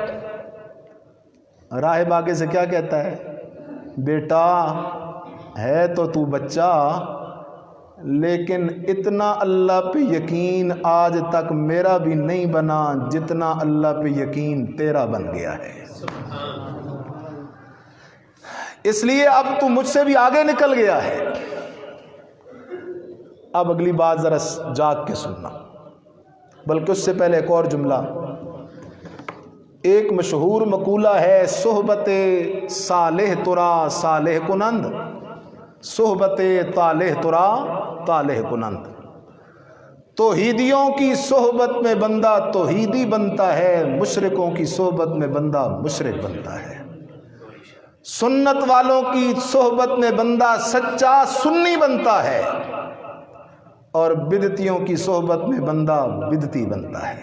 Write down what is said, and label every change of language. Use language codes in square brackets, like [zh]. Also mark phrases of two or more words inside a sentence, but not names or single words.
[ur] راہب آگے سے کیا کہتا ہے، بیٹا ہے تو بچہ لیکن اتنا اللہ پہ یقین آج تک میرا بھی نہیں بنا جتنا اللہ پہ یقین تیرا بن گیا ہے، اس لیے اب تو مجھ سے بھی آگے نکل گیا ہے۔ اب اگلی بات ذرا جاگ کے سننا، بلکہ اس سے پہلے ایک اور جملہ۔ ایک مشہور مقولہ ہے، [fa] صحبت صالح ترا صالح کنند، صحبت طالح ترا طالح کنند۔ [ur] توحیدیوں کی صحبت میں بندہ توحیدی بنتا ہے، مشرکوں کی صحبت میں بندہ مشرک بنتا ہے۔ سنت والوں کی صحبت میں بندہ سچا سنی بنتا ہے، اور بدعتیوں کی صحبت میں بندہ بدعتی بنتا ہے۔